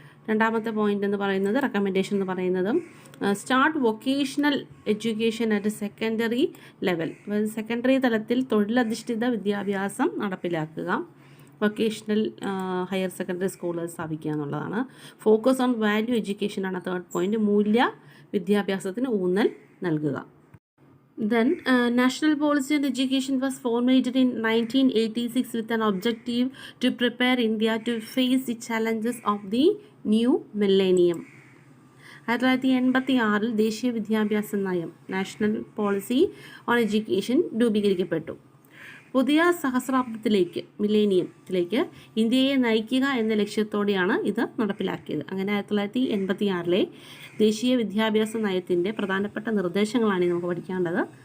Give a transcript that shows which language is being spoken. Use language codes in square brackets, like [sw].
[ml] രണ്ടാമത്തെ പോയിന്റ് എന്ന് പറയുന്നത്, റെക്കമെൻഡേഷൻ എന്ന് പറയുന്നത് [en] start vocational education at secondary level, [ml] അതായത് സെക്കൻഡറി തലത്തിൽ തൊഴിലധിഷ്ഠിത വിദ്യാഭ്യാസം നടപ്പിലാക്കുക. വൊക്കേഷണൽ ഹയർ സെക്കൻഡറി സ്കൂളുകൾ സ്ഥാപിക്കുക എന്നുള്ളതാണ്. [en] focus on value [ml] എഡ്യൂക്കേഷനാണ് third point, മൂല്യ വിദ്യാഭ്യാസത്തിന് ഊന്നൽ നൽകുക. [en] Then national policy on education was formulated in 1986 with an objective to prepare India to face the challenges of the new millennium. [ml] 1986 ദേശീയ വിദ്യാഭ്യാസ നയം, നാഷണൽ പോളിസി ഓൺ എഡ്യൂക്കേഷൻ രൂപീകരിക്കപ്പെട്ടു. പുതിയ സഹസ്രാബ്ദത്തിലേക്ക്, മില്ലേനിയത്തിലേക്ക് ഇന്ത്യയെ നയിക്കുക എന്ന ലക്ഷ്യത്തോടെയാണ് ഇത് നടപ്പിലാക്കിയത്. അങ്ങനെ 1986 ദേശീയ വിദ്യാഭ്യാസ നയത്തിൻ്റെ പ്രധാനപ്പെട്ട നിർദ്ദേശങ്ങളാണ് നമുക്ക് പഠിക്കേണ്ടത്.